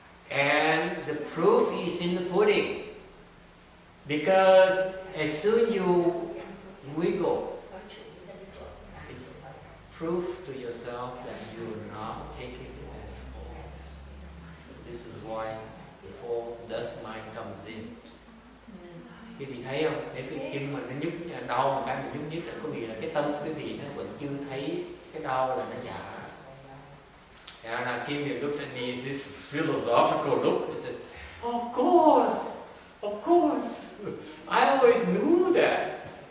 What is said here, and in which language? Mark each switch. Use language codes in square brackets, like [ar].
[en] And the proof is in the pudding. Because as soon you wiggle, it's proof to yourself that you are not taking it as false. This is why the false dust mind comes in. [vi] Quý vị thấy không? Để cái chân mình nó nhúc đau một cái mình nhúc nhích là có nghĩa là cái tâm quý vị nó vẫn chưa thấy cái đau là nó giả. [en] And Kim looks at me with this philosophical look. He said, "Of course, I always knew that."